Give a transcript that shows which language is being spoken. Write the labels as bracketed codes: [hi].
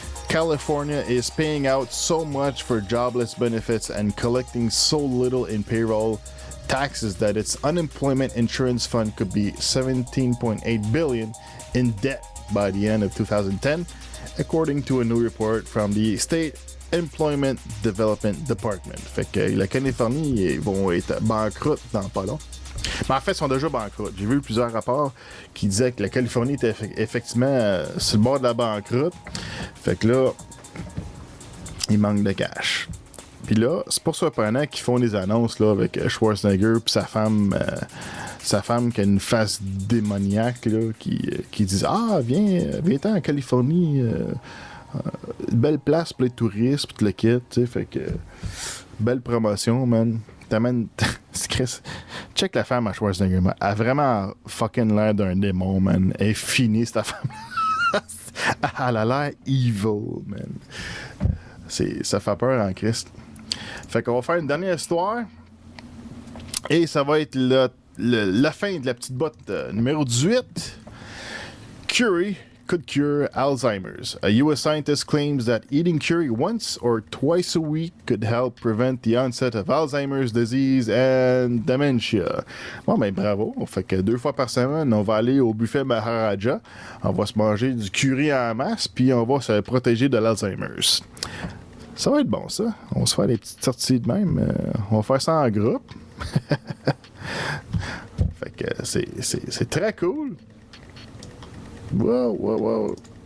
[en] California is paying out so much for jobless benefits and collecting so little in payroll taxes that its unemployment insurance fund could be $17.8 billion in debt by the end of 2010, according to a new report from the State Employment Development Department. [fr] Fait que la Californie, ils vont être banqueroute dans pas long. Mais en fait, ils sont déjà banqueroutes. J'ai vu plusieurs rapports qui disaient que la Californie était effectivement sur le bord de la banqueroute. Fait que là, il manque de cash. Puis là, c'est pas surprenant qu'ils font des annonces là, avec Schwarzenegger puis sa femme qui a une face démoniaque là, qui disent « Ah, viens-t'en en Californie, une belle place pour les touristes, puis tout le kit. » Fait que, belle promotion, man. T'amènes... Check la femme à Schwarzenegger, man. Elle a vraiment fucking l'air d'un démon, man. Elle est finie, cette femme. Elle a l'air evil, man. Ça fait peur en Christ. Fait qu'on va faire une dernière histoire. Et ça va être la fin de la petite botte numéro 18. [en] Curry could cure Alzheimer's. A U.S. scientist claims that eating curry once or twice a week could help prevent the onset of Alzheimer's disease and dementia. [fr] Bon, ben bravo. Fait que 2 fois par semaine, on va aller au buffet Maharaja. On va se manger du curry en masse, puis on va se protéger de l'Alzheimer's. Ça va être bon, ça. On va se faire des petites sorties de même. On va faire ça en groupe. Fait que c'est très cool. Wow.